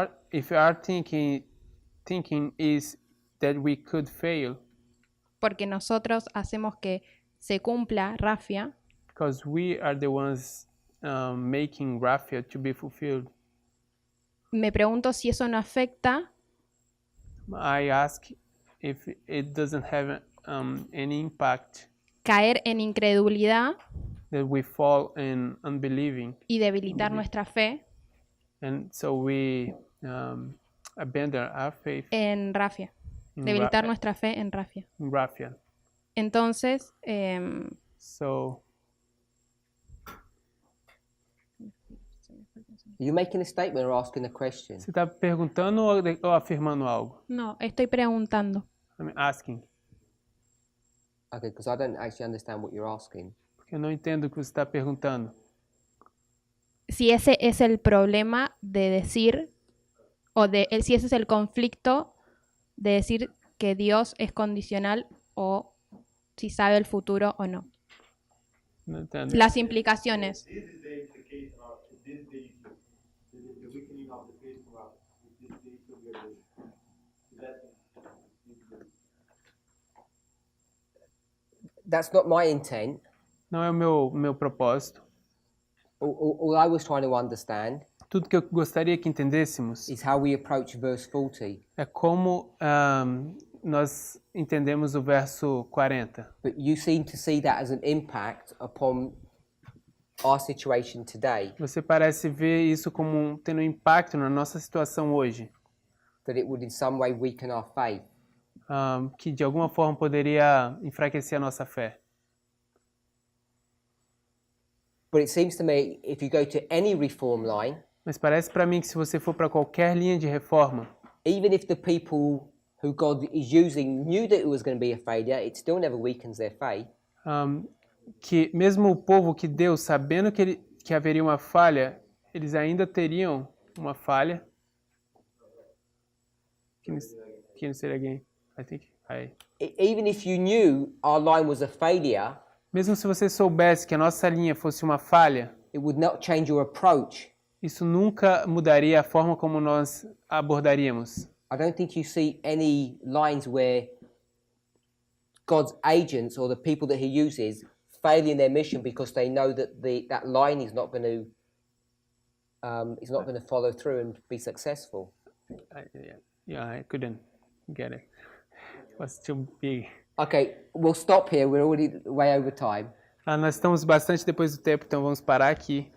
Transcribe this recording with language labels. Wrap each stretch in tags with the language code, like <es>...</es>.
<en>if our thinking is that we could fail</en> <es>porque nosotros hacemos que se cumpla Rafia,</es> <en>because we are the ones making Rafia to be fulfilled,</en> <es>me pregunto si eso no afecta</es> <en>I ask if it doesn't have any impact,</en> <es>caer en incredulidad</es> <en>that we fall in unbelieving,</en> <es>y debilitar nuestra fe</es> <en>and so we abandon our faith</en> <es>en rafia.</es> <en>in</en> <es>Debilitar nuestra fe en rafia.</es> <en>Raphia.</en> <es>Entonces,</es> <en>So Are you making a statement or asking a question?</en> <pt>você está perguntando ou afirmando algo?</pt> <es>no, estoy preguntando.</es> <en>I'm asking. Okay, because I don't actually understand what you're asking.</en> <pt>Porque eu não entendo o que você está perguntando.</pt> <es>Si ese es el problema de decir, si ese es el conflicto de decir que Dios es condicional o si sabe el futuro o no.</es> <pt>Não entendo.</pt> <es>Las implicaciones.</es> <en>This is the implication of this is the issue. The weakening of the faith of this is the issue we are doing. That's not my intent.</en> <pt>Não é o meu propósito.</pt> <en>All I was trying to understand</en> <pt>Tudo que eu gostaria que entendêssemos</pt> <en>is how we approach verse 40.</en> <pt>é como nós entendemos o verso 40.</pt> <en>But you seem to see that as an impact upon our situation today,</en> <pt>Você parece ver isso como tendo impacto na nossa situação hoje,</pt> <en>that it would in some way weaken our faith.</en> <pt>que de alguma forma poderia enfraquecer a nossa fé.</pt> <en>But it seems to me if you go to any reform line,</en> <pt>Mas parece para mim que se você for para qualquer linha de reforma,</pt> <en>even if the people who God is using knew that it was going to be a failure, it still never weakens their faith.</en> <pt>que mesmo o povo que Deus, sabendo que haveria uma falha, eles ainda teriam uma falha.</pt> <en>Can you say it again? I think Even if you knew our line was a failure,</en> <pt>mesmo se você soubesse que a nossa linha fosse uma falha,</pt> <en>it would not change your approach.</en> <pt>isso nunca mudaria a forma como nós abordaríamos.</pt> <en>I don't think you see any lines where God's agents or the people that He uses fail in their mission because they know that that line is not going to follow through and be successful. I couldn't get it. It was too big. Okay, we'll stop here. We're already way over time.</en> <pt>Nós estamos bastante depois do tempo, então vamos parar aqui.</pt>